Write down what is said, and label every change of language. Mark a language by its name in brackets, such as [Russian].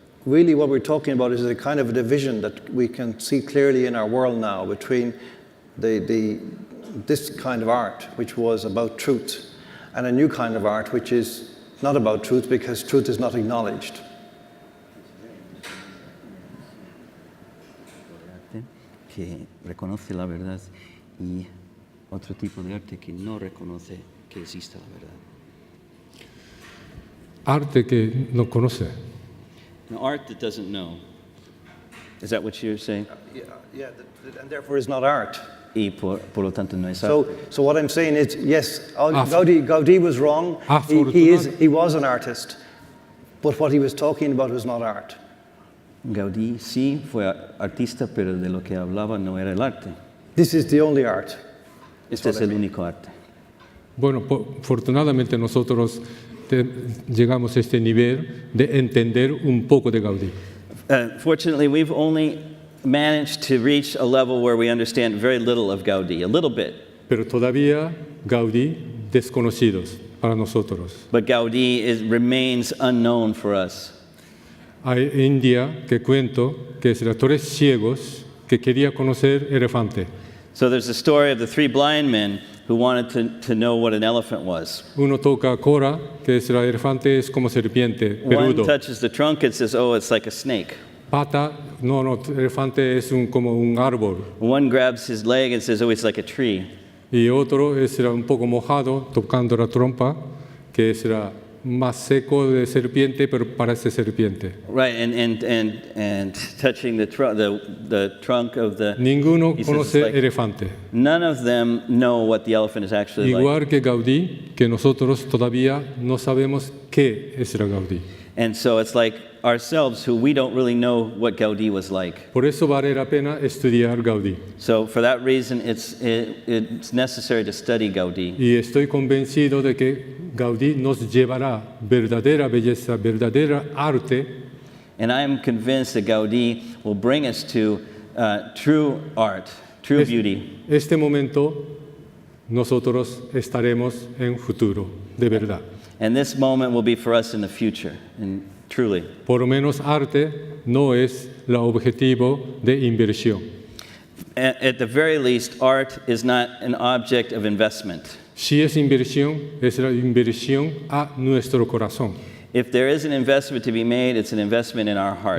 [English] really what we're talking about is a kind of a division that we can see clearly in our world now between this kind of art, which was about truth, and a new kind of art, which is not about truth because truth is not acknowledged. [Spanish] Que reconoce la verdad y otro tipo de arte que no reconoce que existe la verdad. Arte que no conoce. [English] An art that doesn't know. Is that what you're saying? Yeah, and therefore is not art. [Spanish] Y por lo tanto no es arte. [English] So what I'm saying is, yes, Gaudí was wrong. He was an artist, but what he was talking about was not art. [Spanish] Gaudí sí fue artista, pero de lo que hablaba no era el arte. [English] This is the only art. [Spanish] Este es el único arte. Bueno, afortunadamente nosotros llegamos a este nivel de entender un poco de Gaudí. [English] Fortunately, we've only managed to reach a level where we understand very little of Gaudí, a little bit. [Spanish] Pero todavía Gaudí desconocidos para nosotros. [English] But Gaudí remains unknown for us. [Spanish] Hay India que cuento que es de tres ciegos que quería conocer elefante. [English] So there's a story of the three blind men who wanted to know what an elephant was. [Spanish] Uno toca cora, que es el elefante es como serpiente, peludo. [English] One touches the trunk and says, oh, it's like a snake. [Spanish] Pata, no, elefante es como un árbol. [English] One grabs his leg and says, oh, it's like a tree. [Spanish] Y otro es un poco mojado, tocando la trompa, que es más seco de serpiente, pero parece serpiente. [English] Right, and touching the trunk of the... [Spanish] Ninguno conoce [English] like, [Spanish] elefante. [English] None of them know what the elephant is actually [Spanish] Igual [English] like. [Spanish] que Gaudí, que nosotros todavía no sabemos qué es el Gaudí. [English] And so it's like ourselves who we don't really know what Gaudí was like. [Spanish] Por eso vale la pena estudiar Gaudí. [English] So for that reason, it's necessary to study Gaudí. [Spanish] Y estoy convencido de que Gaudí nos llevará verdadera belleza, verdadera arte. [English] And I am convinced that Gaudí will bring us to true art, true beauty. [Spanish] Este momento nosotros estaremos en futuro, de verdad. [English] And this moment will be for us in the future, and truly. [Spanish] Por lo menos arte no es el objetivo de inversión. [English] At the very least, art is not an object of investment. [Spanish] Si es inversión, es la inversión a nuestro corazón. [English] If there is an investment to be made, it's an investment in our heart.